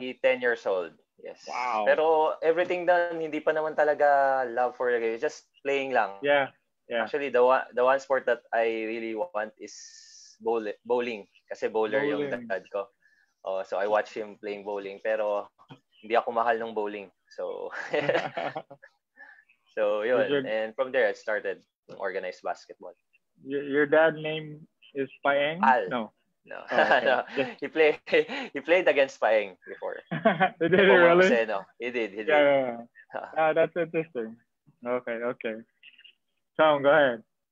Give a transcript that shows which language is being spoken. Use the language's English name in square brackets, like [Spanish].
[English] Maybe 10 years old. Yes. Wow. [Filipino] Pero [English] everything [Filipino] doon, hindi pa naman talaga [English] love for the game. Just playing lang. Yeah. Actually, the one sport that I really want is bowling. [Filipino] Kasi bowler yung dad ko. [English] So I watch him playing bowling. [Filipino] Pero hindi ako mahal ng bowling. So, so yun. [English] And from there, I started organized basketball. Your dad's name is Paeng? Al. No. No. Oh, okay. No. He played against Paeng before. Did he really? He did. Yeah. That's interesting. Okay. Tom, go ahead.